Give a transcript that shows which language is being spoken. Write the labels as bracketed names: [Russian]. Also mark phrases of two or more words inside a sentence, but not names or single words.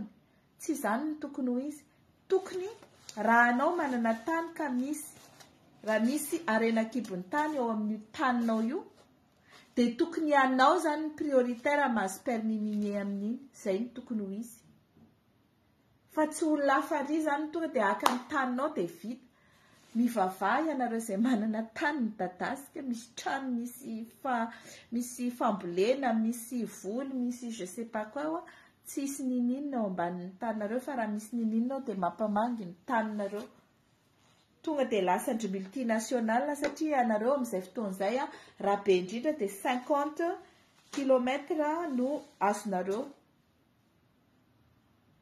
[Malagasy] Tsy izany ny tokony ho izy. Tokony raha anao manana tany ka raha misy harena kibon'ny tany ao amin'ny taninao io dia tokony anao zany ny prioritaire mahazo [French] permis minier [Malagasy] amin'iny. Zay ny tokony ho izy. Fa tsy olona hafa ary zany tonga dia haka ny taninao dia vita. Mivavaha ianareo izay manana tany midadasika, misy trano, misy fambolena, misy voly, misy [French] je sais pas quoi [Malagasy] tsy hisy nininona ao ambanin'ny taninareo fa raha misy nininona ao dia mampamangy ny taninareo. Tonga dia lasa ndry multinational satria ianareo amin'izay fotoan'izay raha be indrindra dia 50 kilomètres no azonareo.